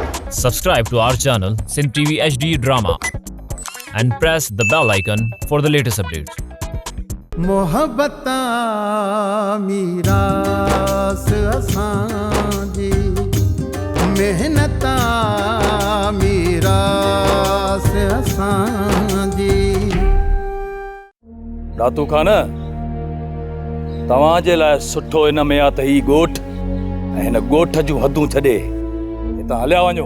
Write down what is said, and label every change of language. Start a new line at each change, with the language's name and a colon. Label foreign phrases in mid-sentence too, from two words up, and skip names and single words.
English: Subscribe to our channel Sin TV HD Drama and press the bell icon for the latest updates.
Sindhi: मोहब्बता मीरास असांजी मेहनता मीरास असांजी। दातू खान तव्हांजे लाइ सुठो इन में आहे त ही ॻोठ ऐं हिन ॻोठ जूं हदूं छॾे हितां हलिया वञो।